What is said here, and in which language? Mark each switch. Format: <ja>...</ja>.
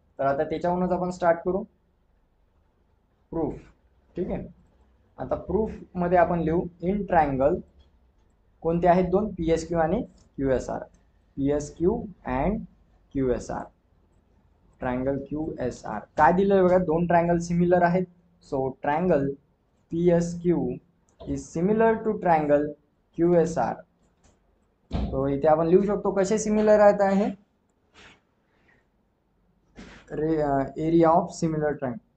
<mr>तर आता त्याच्यावरूनच आपण स्टार्ट करू प्रूफ. ठीक आहे. आता प्रूफ मध्ये आपण लिहू इन ट्रायंगल कोणते आहेत दोन, पी एस क्यू आणि Q S R. P S Q and Q S R. Triangle Q S R काय दिलं बघा, दोन ट्रायंगल सिमिलर आहेत.</mr> <en>So triangle P S Q is similar to triangle Q S R.</en> <mr>तो इथे आपण लिहू शकतो कसे सिमिलर आहेत आहे, एरिया ऑफ सिमिलर ट्रायंगल.</mr>